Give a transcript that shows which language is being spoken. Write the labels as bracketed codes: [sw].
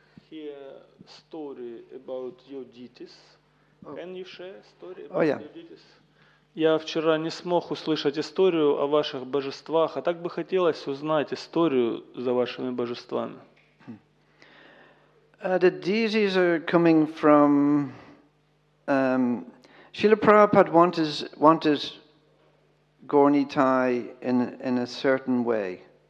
[en] hear story about your deities. Can you share story about Oh, yeah. your deities? [ru] Я вчера не смог услышать историю о ваших божествах, а так бы хотелось узнать историю за вашими божествами. [en] The deities are coming from. Srila Prabhupada wanted Gaur Nitai in a certain way.